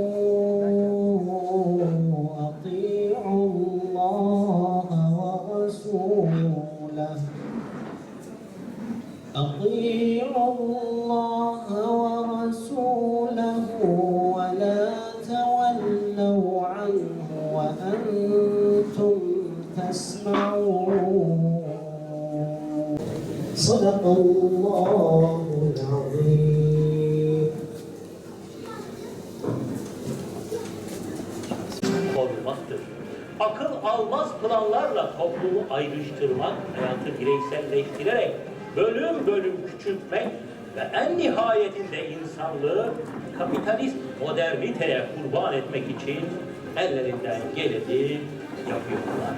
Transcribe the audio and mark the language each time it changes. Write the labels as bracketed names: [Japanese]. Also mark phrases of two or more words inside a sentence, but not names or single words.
[Arabic] أطيعوا الله ورسوله ولا تولوا عنه وأنتم تسمعون صدق الله العظيم. [Turkish] Olmaktır. Akıl almaz planlarla toplumu ayrıştırmak, hayatı bireyselleştirerek bölüm bölüm küçültmek ve en nihayetinde insanlığı kapitalist moderniteye kurban etmek için ellerinden geleni yapıyorlar.